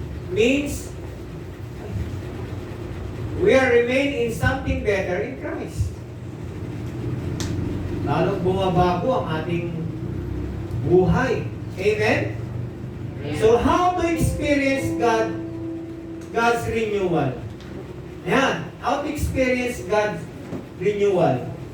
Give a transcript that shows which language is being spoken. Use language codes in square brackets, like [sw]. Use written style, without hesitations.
[en] Means, we are remain in something better in Christ. [tl] Lalong bumabago ang ating buhay. [en] Amen? So, how to experience God's renewal? Ayan. How to experience God's renewal?